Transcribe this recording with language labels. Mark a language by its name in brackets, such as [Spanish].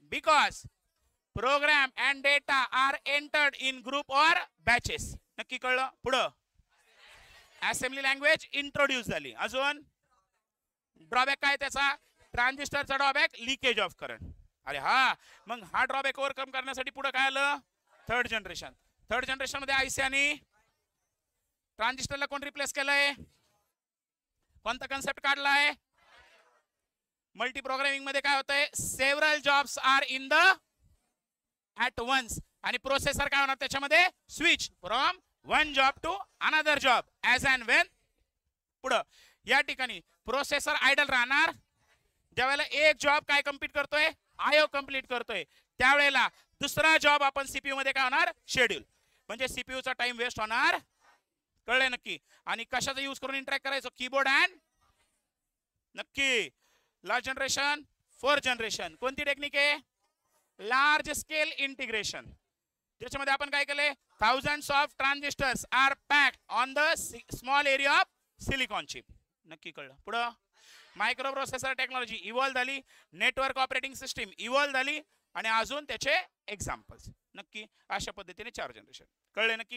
[English] Because program and data are entered in group or batches. [Marathi] नक्की कळलं? पुढं असेंब्ली लँग्वेज इंट्रोड्यूस झाली. अजून ड्रॉबॅक काय त्याचा? ट्रान्झिस्टरचा ड्रॉबॅक लिकेज ऑफ करंट. अरे हा, मग हा ड्रॉबॅक ओव्हरकम करण्यासाठी पुढे काय आलं? Third generation. थर्ड जनरेशन मध्ये आयसी आणि ट्रान्झिस्टरला कोण रिप्लेस केलंय? कोणता कन्सेप्ट काढलाय? मल्टी प्रोग्रामिंग मध्ये काय होतंय? [English] Several jobs are in the at once. [Marathi] आणि प्रोसेसर काय होणार त्याच्यामध्ये? [English] Switch from one job to another job as and when. [Marathi] पुढं या ठिकाणी प्रोसेसर आयडल राहणार ज्यावेळेला एक जॉब काय कम्प्लीट करतोय? आयो कम्प्लीट करतोय. त्यावेळेला दुसरा जॉब आपण सीपीयू मध्ये काय होणार? शेड्यूल. म्हणजे सीपीयू चा टाइम वेस्ट होणार. कळलंय नक्की? आणि कशाचा यूज करून इंटरॅक्ट करायचं? Keyboard and. नक्की. Last generation, fourth generation. कोणती टेक्निक आहे? Large scale integration. त्याच्यामध्ये आपण काय केलंय? [English] Thousands of transistors are packed on the small area of silicon chip. नक्की कळलं? [Marathi] पुढं मायक्रो प्रोसेसर टेक्नॉलॉजी इव्हॉल्व झाली. नेटवर्क ऑपरेटिंग सिस्टीम इव्हॉल्व झाली. आणि अजून त्याचे एक्झाम्पल्स. नक्की अशा पद्धतीने 4 जनरेशन. कळले नक्की?